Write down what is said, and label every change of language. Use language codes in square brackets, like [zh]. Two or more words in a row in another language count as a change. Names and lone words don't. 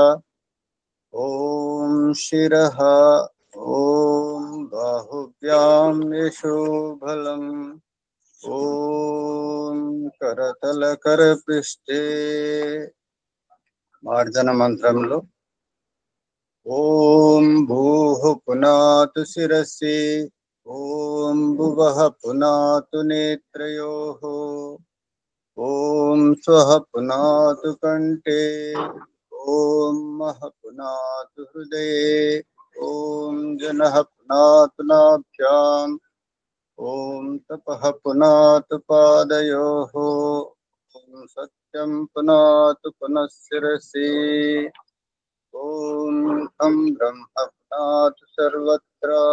[sa] ओम शिरः, ओम बाहुभ्यां यशोबलम्, ओम करतल करपृष्ठे. [te] మార్జన మంత్రంలో [sa] ఓం భూః పునాతు శిరసి, ఓం భువః పునాతు నేత్రయోః, ఓం స్వః పునాతు కంఠే, ఓం మః పునాతు హృదయే, ఓం జనః పునాతు నాభ్యాం, ఓం తపః పునాతు పాదయోః, ఓం సత్యం పునాతు పునః శిరసి, ఓం ఖం బ్రహ్మ పునాతు సర్వత్ర.